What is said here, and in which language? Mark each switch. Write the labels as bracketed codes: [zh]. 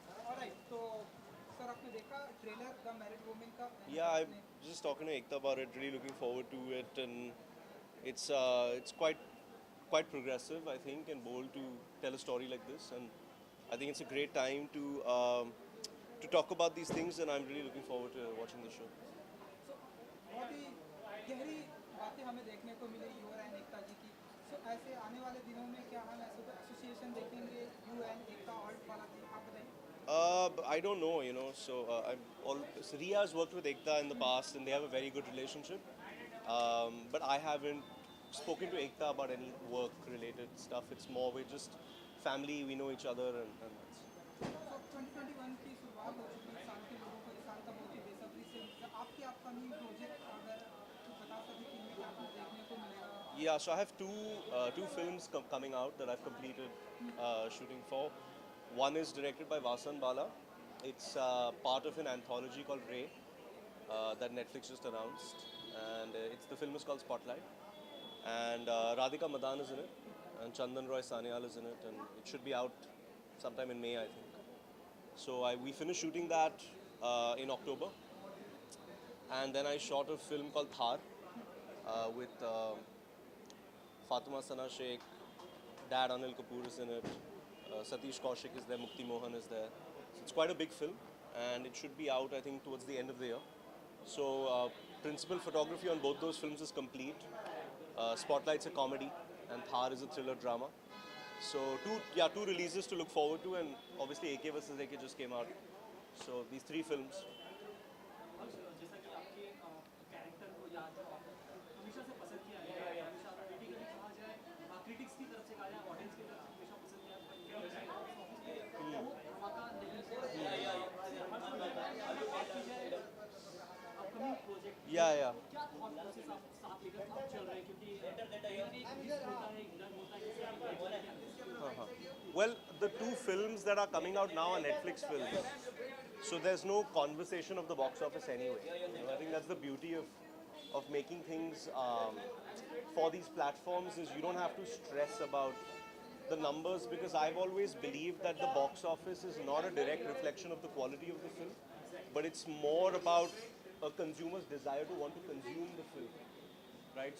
[hi] Alright तो sir आपने देखा ट्रेलर द मैरिड वुमेन का [en] Yeah, I'm just talking to Ekta about it. Really looking forward to it, and it's quite progressive, I think, and bold to tell a story like this. And I think it's a great time to talk about these things, and I'm really looking forward to watching the show. [hi] बहुत ही गहरी बातें हमें देखने को मिली you and एकता जी की। सो ऐसे आने वाले दिनों में क्या हम ऐसे कोई एसोसिएशन देखेंगे यू एंड एकता ऑल्ट वाला जी, आप बताइए। [en] I don't know, you know. So so Riya has worked with Ekta in the past, and they have a very good relationship. But I haven't spoken to Ekta about any work-related stuff. It's more we're just family. We know each other, and that's. [hi] सो 2021 की शुरुआत हो चुकी है, साल के लोगों को इस साल का बहुत ही बेसब्री से इंतजार। आपके अपकमिंग प्रोजेक्ट अगर कुछ बता सकें कि इनमें क्या कुछ देखने को मिलेगा। [en] Yeah, so I have two films coming out that I've completed shooting for. One is directed by Vasan Bala. It's part of an anthology called Ray that Netflix just announced, and the film is called Spotlight. And Radhika Madan is in it, and Chandan Roy Sanyal is in it, and it should be out sometime in May, I think. So we finished shooting that in October, and then I shot a film called Thar with Fatima Sana Sheikh, Dad Anil Kapoor is in it, Satish Kaushik is there, Mukti Mohan is there. So it's quite a big film, and it should be out, I think, towards the end of the year. So principal photography on both those films is complete. Spotlight's a comedy, and Thar is a thriller drama. So two releases to look forward to, and obviously AK vs AK just came out. So these three films. [hi] जैसा कि आपके character को या जो आप हमेशा से पसंद किया है, हमेशा क्रिटिकली कहा जाए, क्रिटिक्स की तरफ से कहा जाए, ऑडियंस की तरफ से हमेशा पसंद किया है, वो धमाका अपकमिंग प्रोजेक्ट [en] Yeah. [hi] क्या थॉट प्रोसेस आप साथ लेकर आप चल रहे हैं, क्योंकि एक रिस्क होता है, एक डर होता है, किसी भी [en] Well, the two films that are coming out now are Netflix films. So there's no conversation of the box office anyway. You know, I think that's the beauty of making things for these platforms is you don't have to stress about the numbers, because I've always believed that the box office is not a direct reflection of the quality of the film, but it's more about a consumer's desire to want to consume the film. Right?